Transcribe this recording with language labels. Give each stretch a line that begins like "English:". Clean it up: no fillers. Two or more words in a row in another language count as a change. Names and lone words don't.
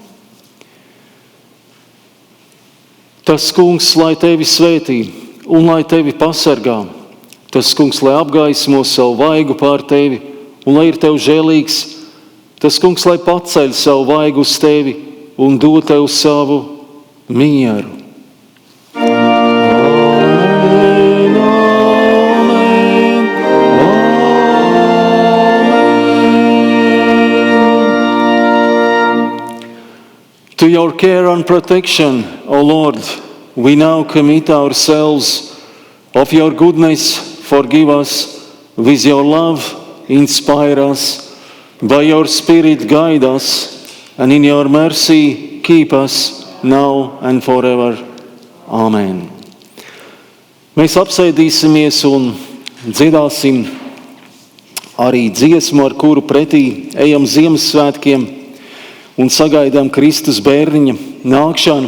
Latvian: Tas kungs, lai Tevi svētī un lai Tevi pasargā. Tas kungs, lai apgaismo savu vaigu pār Tevi un lai ir Tev žēlīgs. Tas kungs, lai paceļ savu vaigu uz Tevi un dod Tev savu mieru.
English: To your care and protection, O Lord, we now commit ourselves. Of your goodness, forgive us. With your love, inspire us. By your Spirit, guide us. And in your mercy, keep us now and forever. Amen.
Latvian: Mēs apsēdīsimies un dziedāsim arī dziesmu, ar kuru pretī ejam Ziemassvētkiem un sagaidām Kristus bērniņa nākšanu.